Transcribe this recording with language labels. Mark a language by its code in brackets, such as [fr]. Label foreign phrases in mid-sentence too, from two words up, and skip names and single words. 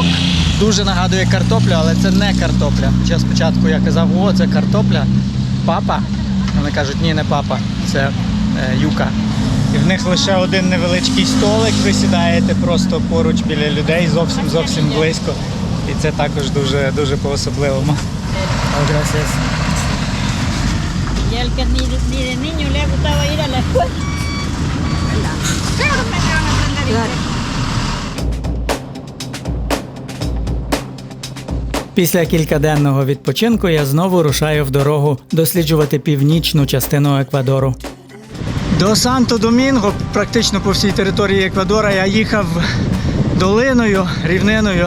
[uk] Дуже нагадує картоплю, але це не картопля. Хоча спочатку я казав, о, це картопля, папа. Вони кажуть, ні, не папа, це юка. І в них лише один невеличкий столик, ви сідаєте просто поруч біля людей, зовсім близько. І це також дуже по-особливому. [es] Gracias. Y al que ni de niño le ha gustado ir a la escuela. Claro, me van a aprender inglés. [uk] Після кількаденного відпочинку я знову рушаю в дорогу досліджувати північну частину Еквадору. До Санто-Домінго, практично по всій території Еквадора, я їхав долиною, рівниною.